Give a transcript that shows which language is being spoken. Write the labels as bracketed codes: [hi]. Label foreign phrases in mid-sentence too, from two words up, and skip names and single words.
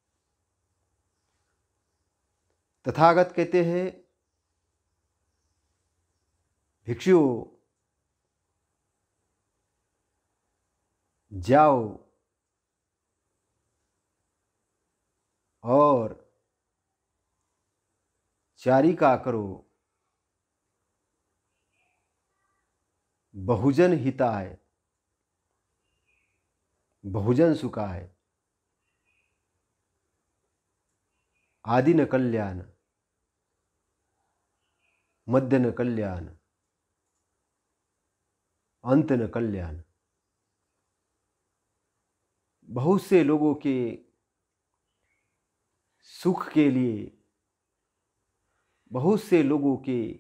[hi] तथागत कहते हैं, भिक्षुओं जाओ और चारिका करो, [pi] बहुजन हिताय बहुजन सुखाय आदि न कल्याण मध्य न कल्याण अंत न कल्याण। [hi] बहुत से लोगों के सुख के लिए, बहुत से लोगों के